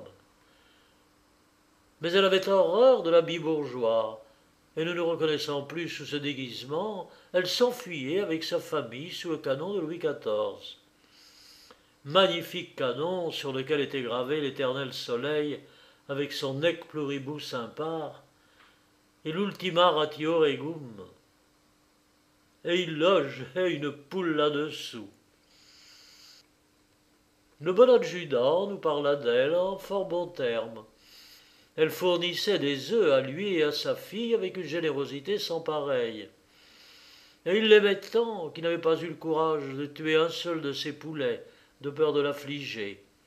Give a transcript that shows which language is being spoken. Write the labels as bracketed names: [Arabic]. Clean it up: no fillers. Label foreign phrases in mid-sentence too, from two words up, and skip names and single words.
[French] Mais elle avait horreur de l'habit bourgeois, et ne nous reconnaissant plus sous ce déguisement, elle s'enfuyait avec sa famille sous le canon de Louis XIV. Magnifique canon sur lequel était gravé l'éternel soleil avec son [Latin] nec pluribus impar [French] et l' [Latin] ultima ratio regum. [French] Et il logeait une poule là-dessous. Le bon adjudant nous parla d'elle en fort bons termes. Elle fournissait des œufs à lui et à sa fille avec une générosité sans pareille. Et il l'aimait tant qu'il n'avait pas eu le courage de tuer un seul de ses poulets, de peur de l'affliger.